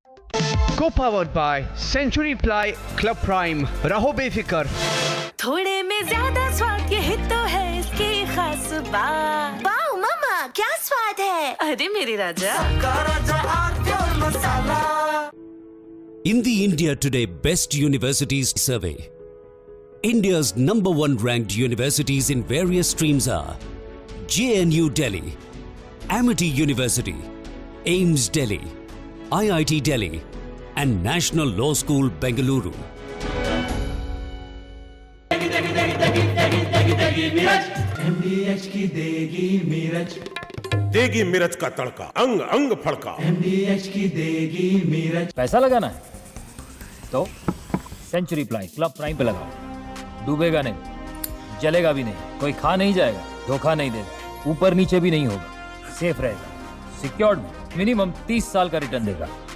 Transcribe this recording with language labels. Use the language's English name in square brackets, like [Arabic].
[English] Co-powered by Century Ply Club Prime. [Hindi] रहो बेफिक्र. थोड़े में ज्यादा स्वाद, ये तो है इसकी खास बात. वाओ मामा, क्या स्वाद है? अरे मेरे राजा. [English] In the India Today Best Universities Survey, India's #1 ranked universities in various streams are JNU Delhi, Amity University, AIMS Delhi, IIT Delhi, and National Law School, Bengaluru. [Hindi] MDH की देगी मीरज. देगी मिर्च का तड़का, अंग अंग फड़का। MDH की देगी मिर्च। पैसा लगाना है तो सेंचुरी प्लाई क्लब प्राइम पे लगाओ। डूबेगा नहीं, जलेगा भी नहीं, कोई खा नहीं जाएगा, धोखा नहीं देगा, ऊपर नीचे भी नहीं होगा, सेफ रहेगा, सिक्योर्ड में मिनिमम 30 साल का रिटर्न देगा।